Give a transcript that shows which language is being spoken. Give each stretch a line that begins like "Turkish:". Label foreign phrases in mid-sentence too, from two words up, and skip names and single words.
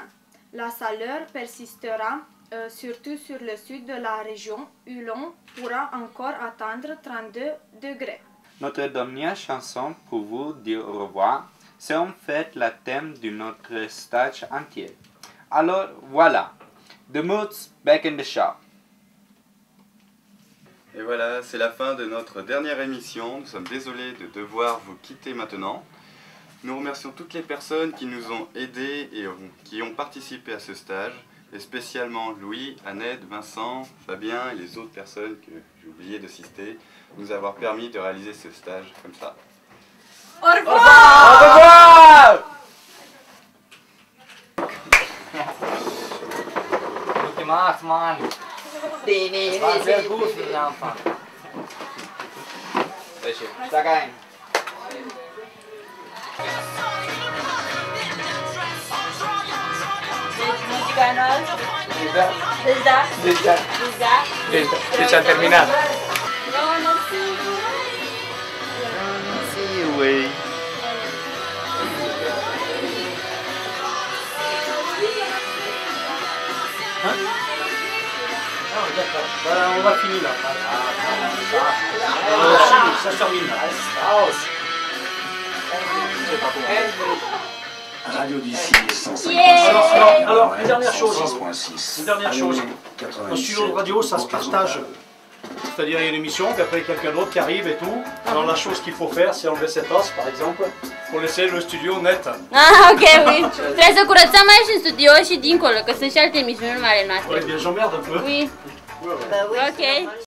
French: La chaleur persistera surtout sur le sud de la région où l'on pourra encore atteindre 32 degrés. Notre dernière chanson pour vous dire au revoir, c'est en fait le thème de notre stage entier. Alors voilà,
English: The Moods back in the shop.
French: Et voilà, c'est la fin de notre dernière émission. Nous sommes désolés de devoir vous quitter maintenant. Nous remercions toutes les personnes qui nous ont aidés et qui ont participé à ce stage, et spécialement Louis, Annette, Vincent, Fabien et les autres personnes que j'ai oublié de citer, nous avoir permis de réaliser ce stage comme ça. Au revoir! Au revoir!
English: Ultimax, man!
German: Va sehr gut für den Anfang. Sehr schön. Steig ein.
Romanian: Muzica noastră. Deci am terminat.
French: On va finir là. Ça se termine là. Radio d'ici 105. Alors, une dernière chose. Une dernière chose. Un studio de radio, ça se partage. C'est-à-dire, il y a une émission, puis après quelqu'un d'autre qui arrive et tout. Alors, la chose qu'il faut faire, c'est enlever cette os, par exemple, pour laisser le studio net. Ah, ok, oui.
Romanian: Trebuie să curățăm aici în studio și dincolo, că sunt și alte emisiuni mari noastre.
French: Ouais, bien, j'emmerde un peu. Oui. Ok.